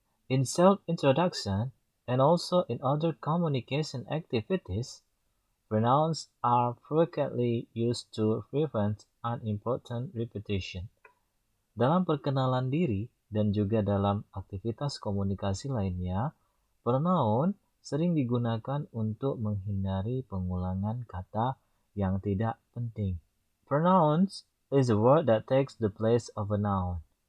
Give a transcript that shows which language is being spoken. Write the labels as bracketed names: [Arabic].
[English] In self-introduction and also in other communication activities, pronouns are frequently used to prevent unimportant repetition. [Indonesian] Dalam perkenalan diri dan juga dalam aktivitas komunikasi lainnya, pronoun sering digunakan untuk menghindari pengulangan kata yang tidak penting. [English] Pronouns is a word that takes the place of a noun.